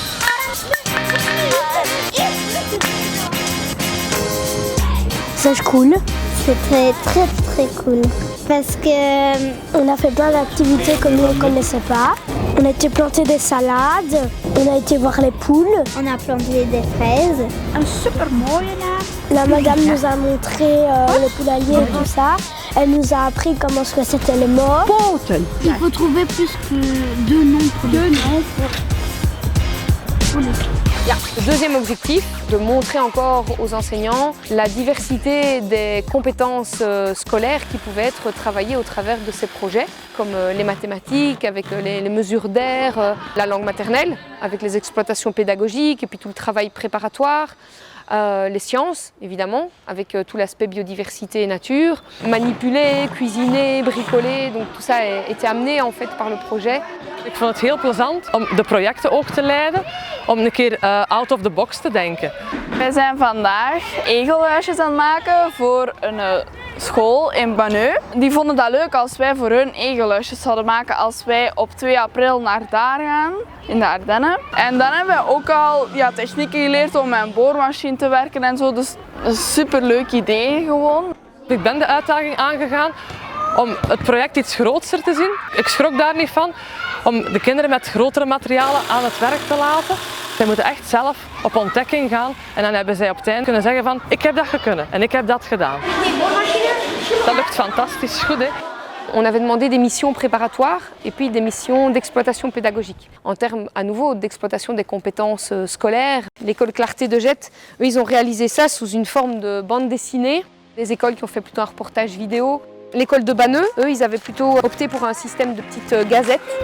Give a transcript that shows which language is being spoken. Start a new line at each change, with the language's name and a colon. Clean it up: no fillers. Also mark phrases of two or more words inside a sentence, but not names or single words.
French: C'est cool. C'était très cool. Parce qu'on a fait plein d'activités que nous ne connaissons pas. On a été planter des salades, on a été voir les poules. On a planté des fraises.
Dutch: Een super mooie naam.
French: La madame nous a montré le poulailler et tout ça. Elle nous a appris comment c'était les morts.
Dutch: Poten.
French: Il faut trouver plus que 2 noms pour les noms. Ja, le deuxième objectif, de montrer encore aux enseignants la diversité des compétences scolaires qui pouvaient être travaillées au travers de ces projets, comme les mathématiques, avec les mesures d'air, la langue maternelle, avec les exploitations pédagogiques et puis tout le travail préparatoire. Les sciences, évidemment, avec tout l'aspect biodiversité et nature. Manipuler, cuisiner, bricoler, donc tout ça a été amené en fait par le projet.
Dutch: Ik vond het heel plezant om de projecten ook te leiden, om een keer
English: out of the box
Dutch: te denken. Wij zijn vandaag egelhuisjes aan het maken voor een school in Banneux. Die vonden dat leuk als wij voor hun egelhuisjes zouden maken als wij op 2 april naar daar gaan, in de Ardennen. En dan hebben we ook al technieken geleerd om met een boormachine te werken en zo, dus een superleuk idee gewoon. Ik ben de uitdaging aangegaan om het project iets groter te zien. Ik schrok daar niet van om de kinderen met grotere materialen aan het werk te laten. Zij moeten echt zelf op ontdekking gaan en dan hebben zij op het einde kunnen zeggen van ik heb dat gekund en ik heb dat gedaan. Dat lukt fantastisch goed, hè?
French: On avait demandé des missions préparatoires et puis des missions d'exploitation pédagogique. En termes à nouveau d'exploitation des compétences scolaires, l'école Clarté de Jette, eux, ils ont réalisé ça sous une forme de bande dessinée. Les écoles qui ont fait plutôt un reportage vidéo. L'école de Banneux, eux, ils avaient plutôt opté pour un système de petites gazettes.